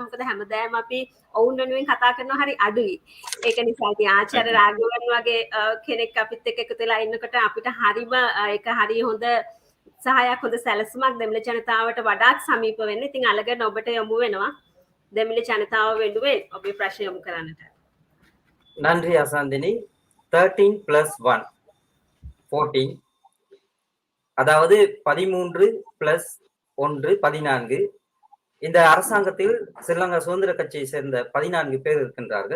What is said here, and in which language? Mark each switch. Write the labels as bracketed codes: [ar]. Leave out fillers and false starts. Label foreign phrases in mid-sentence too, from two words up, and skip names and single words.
[si] මොකද හැමදාම අපි ඔවුන් වෙනුවෙන් කතා කරනවා හරි අඩුයි. ඒක නිසා ඉතින් ආචාර්ය රාගවන් වගේ කෙනෙක් අපිත් එක්ක එකතු වෙලා ඉන්නකොට අපිට හරිම ඒක හරි හොඳ සහායක් හොඳ සැලසුමක් දෙමිළ ජනතාවට වඩාත් සමීප වෙන්න. ඉතින් අලගන් ඔබට යොමු වෙනවා දෙමිළ ජනතාව වෙනුවෙන් ඔබේ ප්‍රශ්න යොමු කරන්නට. [ta] நன்றி அசாந்தினி. 13+1 14, அதாவது 13+1 14. இந்த அரசாங்கத்தில் ஸ்ரீலங்கா சுதந்திர கட்சியை சேர்ந்த 14 பேர் இருக்கின்றார்கள்.